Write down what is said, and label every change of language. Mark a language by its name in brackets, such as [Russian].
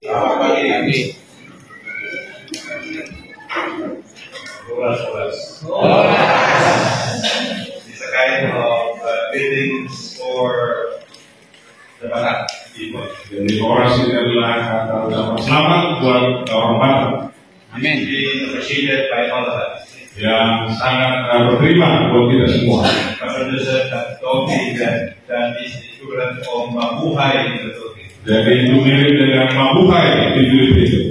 [English] It's a kind of buildings for the Batak people. [Indonesian] Jadi orasi adalah kata selamat buat orang Batak. Amin. [English] Being appreciated by all of us. [Indonesian] Yang sangat berterima buat kita semua. [English] Pastor Joseph has told me that is equivalent of mabuhay in the Philippines. [Indonesian] Jadi itu mirip dengan mabuhay di Filipina.